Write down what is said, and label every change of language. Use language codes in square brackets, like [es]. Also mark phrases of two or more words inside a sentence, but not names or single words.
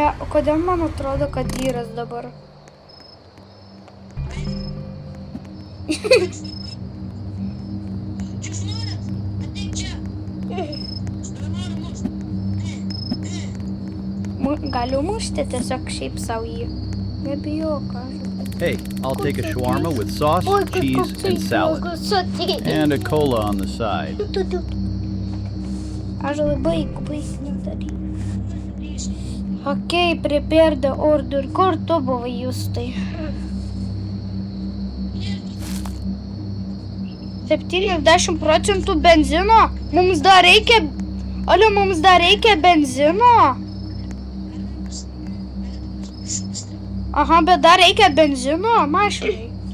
[lt] Kodėl man atrodo, kad dyras dabar? Galiu mušti tiesiog šiaip savo jį. Nebijok, aš. [en] Hey, I'll take a shawarma with sauce, cheese, and salad. And a cola on the side. [lt] Aš labai nedarysiu. [en] Okay, prepare the order. [lt] Kur tu buvai, Justai? 70% benzino? Mums dar reikia... Alio, mums dar reikia benzino? Aha, bet dar reikia benzino mašinai.